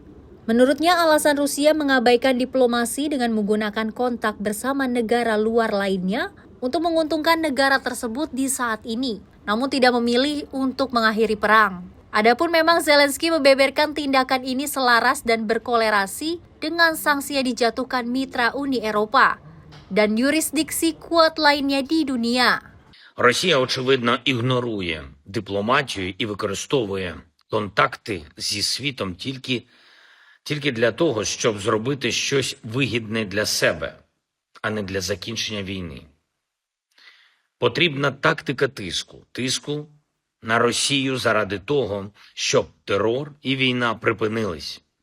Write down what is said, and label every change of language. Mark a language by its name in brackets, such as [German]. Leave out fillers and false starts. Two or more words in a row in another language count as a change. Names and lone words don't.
[Indonesian] Menurutnya, alasan Rusia mengabaikan diplomasi dengan menggunakan kontak bersama negara luar lainnya untuk menguntungkan negara tersebut di saat ini, namun tidak memilih untuk mengakhiri perang. Adapun memang Zelensky membeberkan tindakan ini selaras dan berkolerasi dengan sanksi yang dijatuhkan mitra Uni Eropa dan yurisdiksi kuat lainnya di dunia. [Ukrainian] Росія, очевидно, ігнорує дипломатію і використовує контакти зі світом тільки для того, щоб зробити щось вигідне для себе, а не для закінчення війни. Потрібна тактика тиску на Росію заради того, щоб терор і війна припинились.